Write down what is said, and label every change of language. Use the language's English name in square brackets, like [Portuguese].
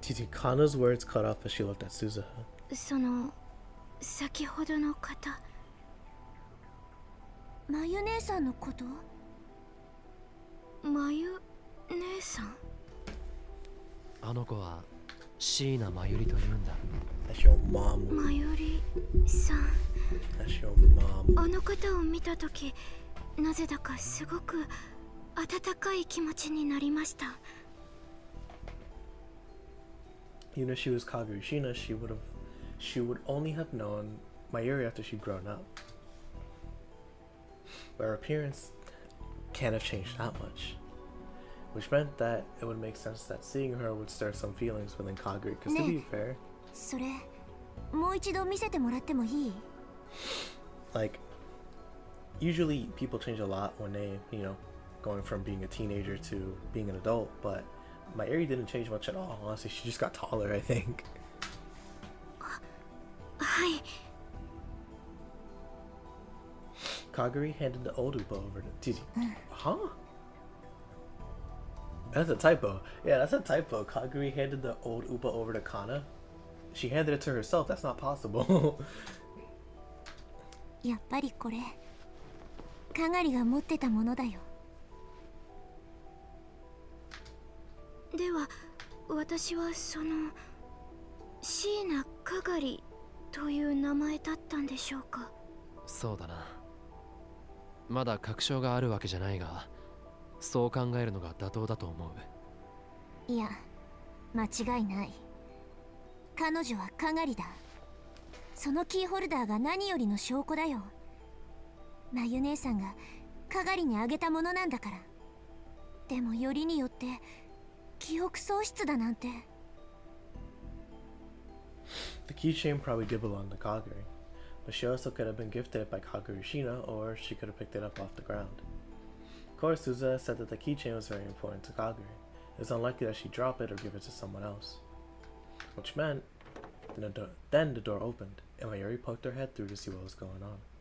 [English] Kana's words cut off as she looked at Suzuha. [Japanese] その先ほどの方、まゆ姉さんのこと？まゆ姉さん？あの子は椎名真由里というんだ。 [English] That's your mom. [Japanese] まゆりさん。 [English] That's your mom. [Japanese] あの方を見たとき、なぜだかすごく温かい気持ちになりました。 [English] Even if she was Kagari Shina, she would only have known Mayuri after she'd grown up. But her appearance can't have changed that much. Which meant that it would make sense that seeing her would stir some feelings within Kagari, because to be fair, [Japanese] それもう一度見せてもらってもいい？ [English] like, usually people change a lot when they, going from being a teenager to being an adult, but Mayuri didn't change much at all. Honestly, she just got taller, I think. [Japanese] はい。 [English] Kagari handed the old Upa over to Tiji. Huh? That's a typo. Yeah, that's a typo. Kagari handed the old Upa over to Kana. She handed it to herself. That's not possible. [Japanese] やっぱりこれかがりが持ってたものだよ。では私はその椎名かがりという名前だったんでしょうか？そうだな。まだ確証があるわけじゃないが、そう考えるのが妥当だと思う。いや、間違いない。彼女はかがりだ。そのキーホルダーが何よりの証拠だよ。まゆ姉さんがかがりにあげたものなんだから。でもよりによって記憶喪失だなんて。 [English] The keychain probably did belong to Kagari, but she also could have been gifted it by Kagari Shina, or she could have picked it up off the ground. Of course, Suza said that the keychain was very important to Kagari. It's unlikely that she'd drop it or give it to someone else. Which meant, then the door opened, and Mayuri poked her head through to see what was going on.